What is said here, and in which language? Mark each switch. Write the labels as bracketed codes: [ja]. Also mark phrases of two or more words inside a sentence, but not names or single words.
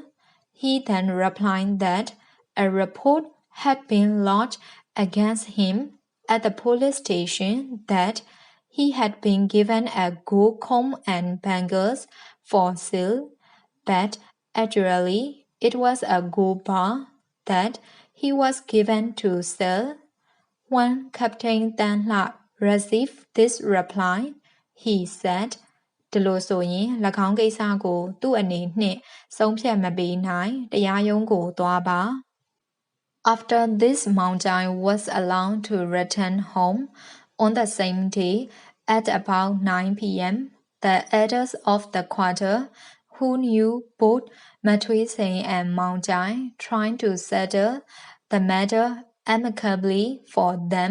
[en] He then replied that a report had been lodged against him at the police station that he had been given a gold comb and bangles for sale, but actually it was a gold bar that he was given to sell. When Captain Dan La received this reply, he said, [my] ဒီလိုဆိုရင်၎င်းကိစ္စကိုသူ့အနေနှင့်ဆုံးဖြတ်မပေးနိုင်တရားရုံးကိုသွားပါ [en] After this, Mount Jai was allowed to return home. On the same day, at about 9 p.m., the elders of the quarter, who knew both Matri and Mount Jai, tried to settle the matter amicably for them.